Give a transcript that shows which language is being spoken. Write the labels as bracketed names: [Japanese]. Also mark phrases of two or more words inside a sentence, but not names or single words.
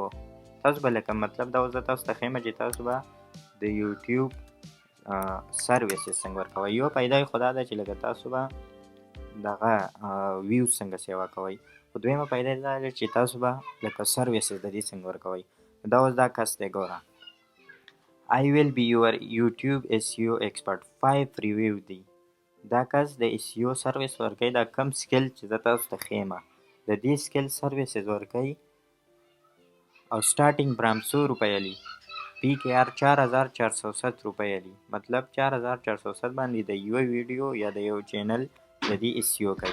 [Pashto] تاسو به لکه مطلب دا اوس زه تاسو ته ښیم چې تاسو به د یوټیوب سروسز څنګه ورکوئ. یوه فایده یې خو دا ده چې لکه تاسو به دغه ویوز څنګه سیوا کوئ. خو دویمه فایده یې دا ده چې تاسو به لکه سروسز د دې څنګه ورکوئ. دا اوس دا کس دی، ګوره. [English] I will be your YouTube SEO expert 5 review دی. [Pashto] دا کس د SEO سروس ورکوي. دا کم سکل چې زه تاسو ته ښیمه، د دې سکل سروسز ورکوي او [English] starting from [Pashto] 100 روپیه لی PKR 4407 روپیه لی. مطلب 4407 باندې د یوه ویډیو یا د یو چینل د دې SEO کوي.